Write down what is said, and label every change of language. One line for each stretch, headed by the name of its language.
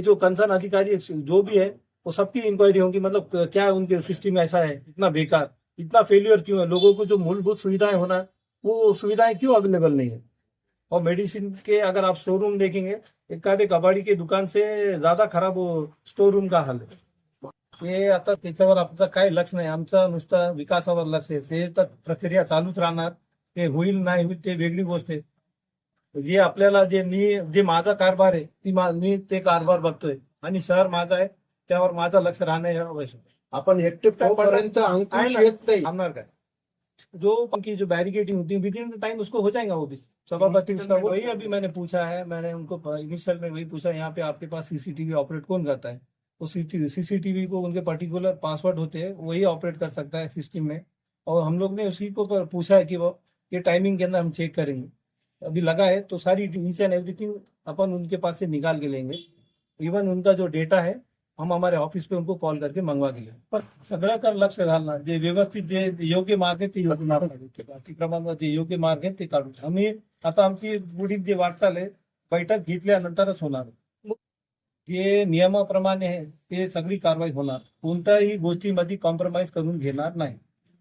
Hindi: जो कंसर्न अधिकारी जो भी है वो सबकी इंक्वायरी होगी. मतलब क्या उनके सिस्टम ऐसा है, इतना बेकार, इतना फेलियर क्यों है? लोगों को जो मूलभूत सुविधाएं होना है वो सुविधाएं क्यों अवेलेबल नहीं है? और मेडिसिन के अगर आप स्टोर रूम देखेंगे, एक कबाड़ी की दुकान से ज्यादा खराब वो स्टोर रूम का हाल है.
Marathi: हे आता त्याच्यावर आपलं काय लक्ष नाही. आमचं नुसतं विकासावर लक्ष आहे. ते तर प्रक्रिया चालूच राहणार. ते होईल नाही होईल ते वेगळी गोष्ट आहे. जे आपल्याला जे माझा कारभार आहे मी ते कारभार बघतोय आणि शहर माझं आहे, त्यावर माझं लक्ष राहणं हे आवश्यक आहे. आपण पर्यंत अंकुश येत नाही. थांबणार काय?
Hindi: जो उनकी जो बैरिकेडिंग होती है विद इन टाइम उसको हो जाएगा. वो भी सभापति उसका वही अभी मैंने पूछा है. मैंने उनको इनिशियल में वही पूछा, यहाँ पे आपके पास CCTV ऑपरेट कौन करता है? वो सीसीटीवी को उनके पर्टिकुलर पासवर्ड होते हैं, वही ऑपरेट कर सकता है सिस्टम में। और हम लोग ने उसी को पूछा है कि वो ये टाइमिंग के अंदर हम चेक करेंगे, अभी लगा है तो सारी
English: each and everything
Hindi: अपन उनके पास से निकाल के लेंगे। इवन उनका जो डेटा है हम हमारे ऑफिस पे उनको कॉल करके मंगवा के लेंगे।
Marathi: पण सगळ्याकडे लक्ष घालणार, जे व्यवस्थित जे योग्य मार्ग आहे ते योजना काढू, अतिक्रमण जे योग्य मार्ग आहे ते काढू। आम्ही आता आमची पुढील जी वाटचाल आहे बैठक घेतल्यानंतरच होणार। जे नियमाप्रमाणे आहे ते सगळी कारवाई होणार, कोणत्याही गोष्टीमध्ये कॉम्प्रोमाइज करून घेणार नाही।